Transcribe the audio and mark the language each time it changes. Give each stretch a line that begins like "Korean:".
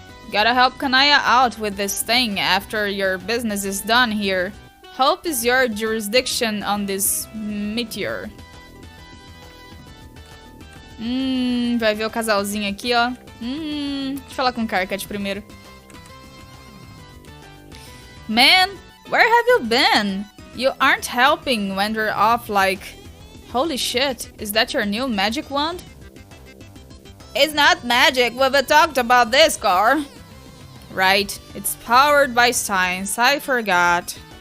English: Gotta help Kanaya out with this thing after your business is done here. Hope is your jurisdiction on this meteor.
Portuguese: Vai ver o casalzinho aqui, ó. Deixa eu falar com o Karkat primeiro.
English: Man, where have you been? You aren't helping when we're off like... Holy shit, is that your new magic wand? It's not magic, we've talked about this, car. Right, it's powered by science, I forgot.